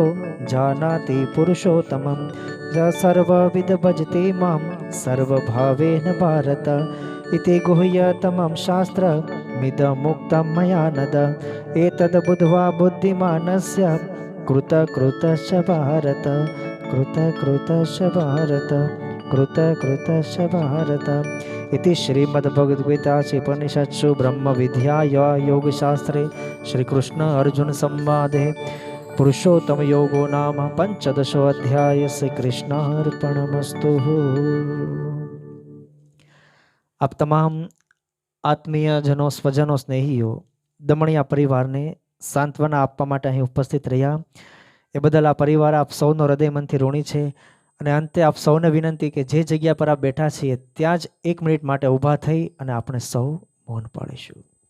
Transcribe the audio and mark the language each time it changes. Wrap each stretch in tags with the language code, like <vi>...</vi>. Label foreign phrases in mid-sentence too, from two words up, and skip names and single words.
<sa>જાનાતિ પુરુષોત્તમં સર્વવિદ ભજતે માં સર્વભાવેન ભારત ઇતિ ગુહ્યતમં શાસ્ત્રમિદમુક્तं મયા નદ એતદ બુદ્ધ્વા બુદ્ધિમાનસ્ય કૃતકૃતશ્ચ ભારત કૃતકૃતશ્ચ ભારત કૃતકૃતશ્ચ ભારત इति श्रीमद्भगवद्गीतासु उपनिषत्सु ब्रह्मविद्याया योगशास्त्रे श्रीकृष्ण अर्जुन संवादे पुरुषोत्तम योगो नाम पंचदशो अध्याय श्री कृष्णार्पणमस्तु।</sa> <hi>आप तमाम</hi> <gu>આત્મીયજનો સ્વજનો સ્નેહીઓ દમણિયા પરિવારને સાંત્વના આપવા માટે અહીં ઉપસ્થિત રહ્યા એ બદલ આ પરિવાર આપ સૌનો હૃદયમનથી ઋણી છે અને અંતે આપ સૌને વિનંતી કે જે જગ્યા પર આપ બેઠા છીએ ત્યાં જ 1 મિનિટ માટે ઊભા થઈ અને આપણે સૌ મૌન પાળીશું.</gu>